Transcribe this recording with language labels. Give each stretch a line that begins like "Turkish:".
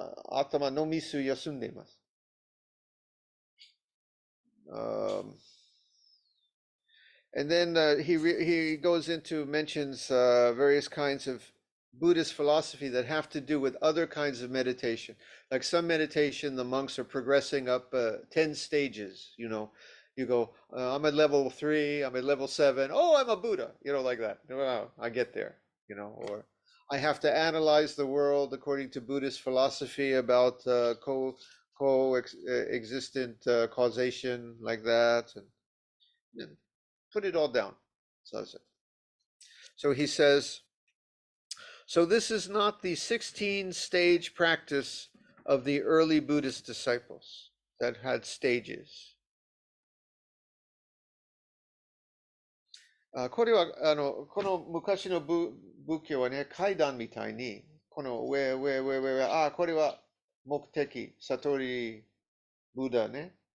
Japanese: 頭のみす休んでいます。
English: And then he goes into, mentions various kinds of Buddhist philosophy that have to do with other kinds of meditation. Like some meditation, the monks are progressing up 10 stages, you know. You go, I'm at level 3, I'm at level 7, oh, I'm a Buddha, you know, like that. Wow, I get there, you know. Or I have to analyze the world according to Buddhist philosophy about co-existent causation, like that. And put it all down. So he says, so this is not the 16-stage practice of the early Buddhist disciples that had stages.
Japanese: これはこの昔の仏教はね、階段みたいに、この上、これは目的、悟り、ブッダね。